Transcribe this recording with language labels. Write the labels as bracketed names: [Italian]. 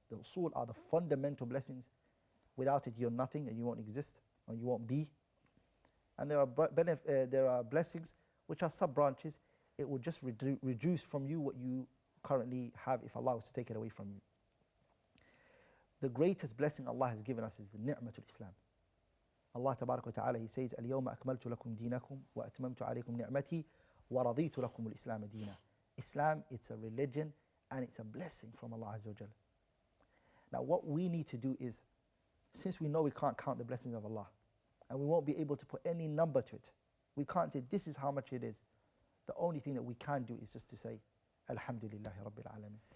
[English] The usul are the fundamental blessings. Without it, you're nothing and you won't exist or you won't be. And there are blessings which are sub-branches. It will just reduce from you what you currently have if Allah was to take it away from you. The greatest blessing Allah has given us is the ni'matul Islam. [Arabic] Allah Tabarak wa Ta'ala, [English] He says, [Arabic] اليوم أكملت لكم دينكم وأتممت عليكم نعمتي ورضيت لكم الإسلام دينا. [English] Islam, it's a religion and it's a blessing from Allah Azza wa Jal. Now what we need to do is, since we know we can't count the blessings of Allah and we won't be able to put any number to it, we can't say this is how much it is. The only thing that we can do is just to say Alhamdulillahi Rabbil Alameen.